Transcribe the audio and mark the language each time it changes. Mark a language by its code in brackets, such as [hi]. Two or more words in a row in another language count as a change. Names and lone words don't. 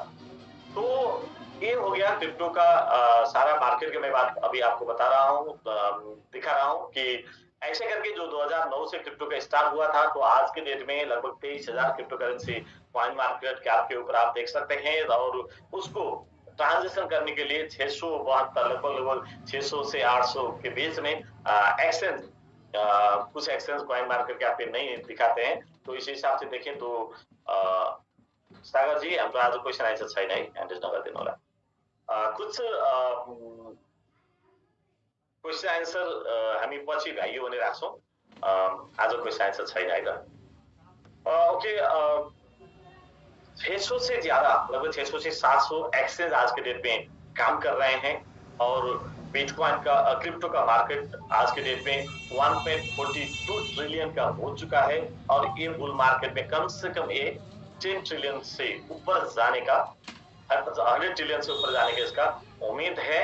[hi] तो ये हो गया क्रिप्टो का सारा मार्केट की मैं बात अभी आपको बता रहा हूँ, दिखा रहा हूँ कि ऐसे करके जो 2009 से क्रिप्टो का स्टार्ट हुआ था, तो आज के डेट में लगभग 23,000 [en] crypto currency [hi] कॉइन मार्केट कैप के ऊपर आप देख सकते हैं। और उसको ट्रांजेक्शन करने के लिए 672 लगभग 600 से 800 के बीच में एक्सचेंज, कुछ एक्सचेंज कॉइन मार्केट कैप पे नहीं दिखाते हैं। तो इस हिसाब से देखें तो [ne] सागरजी हाम्रो आज [en] question answer [ne] छैन है, ह्यान्ड नगरिदिनु होला। कुछ [en] question answer [ne] हामी पछि भ्याइयो भने राख्छौँ। आज [en] question answer [ne] छैन है त। [hi] ओके, 600 से ज्यादा, लगभग 600 से 700 एक्सचेंज आज के डेट में काम कर रहे हैं। और बिटकॉइन का क्रिप्टो का मार्केट आज के डेट में 1.42 ट्रिलियन का हो चुका है। और ये [en] bull market [hi] में कम से कम ये 10 ट्रिलियन से ऊपर जाने का, 100 ट्रिलियन से ऊपर जाने का इसका उम्मीद है।